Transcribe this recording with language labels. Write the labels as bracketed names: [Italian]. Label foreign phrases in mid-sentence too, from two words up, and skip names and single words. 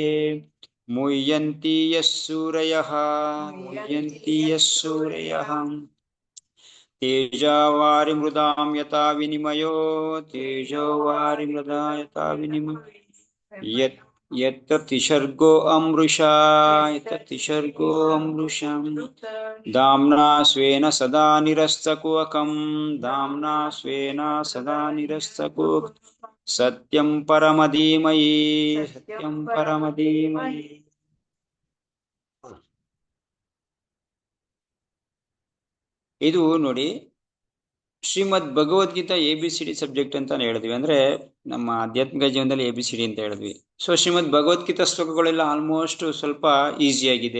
[Sanskrit] ಮುಹ್ಯಂತಿ ಯಃ ಸೂರಯಃ. ಮುಹ್ಯಂತಿ ಯಃ ಸೂರಯಃ. ತೇಜಾವಾರಿ ಮೃದಾಂ ಯಥಾ ವಿನಿಮಯೋ. ತೇಜೋವಾರಿ ಮೃದಾ ಯಥಾ ವಿನಿಮಯೋ. ಯತ್ತಿಸರ್ಗೋ ಅಮೃಷಾ. ಯತ್ತಿಸರ್ಗೋ ಅಮೃಷಂ. ದಾಮ್ನಾ ಸ್ವೇನ ಸದಾ ನಿರಸ್ತಕುಹಕಂ. ದಾಮ್ನಾ ಸ್ವೇನ ಸದಾ ನಿರಸ್ತಕುಹಕಂ. ಸತ್ಯಂ ಪರಮಧೀಮಹಿ. ಸತ್ಯಂ ಪರಮಧೀಮಹಿ. [Kannada] ಇದು ನೋಡಿ, ಶ್ರೀಮದ್ ಭಗವದ್ಗೀತಾ ABCD ಸಬ್ಜೆಕ್ಟ್ ಅಂತ ಹೇಳಿದ್ವಿ. ಅಂದ್ರೆ ನಮ್ಮ ಆಧ್ಯಾತ್ಮಿಕ ಜೀವನದಲ್ಲಿ ABCD ಅಂತ ಹೇಳಿದ್ವಿ. ಸೊ ಶ್ರೀಮದ್ ಭಗವದ್ಗೀತಾ ಶ್ಲೋಕಗಳೆಲ್ಲ ಆಲ್ಮೋಸ್ಟ್ ಸ್ವಲ್ಪ ಈಸಿ ಆಗಿದೆ.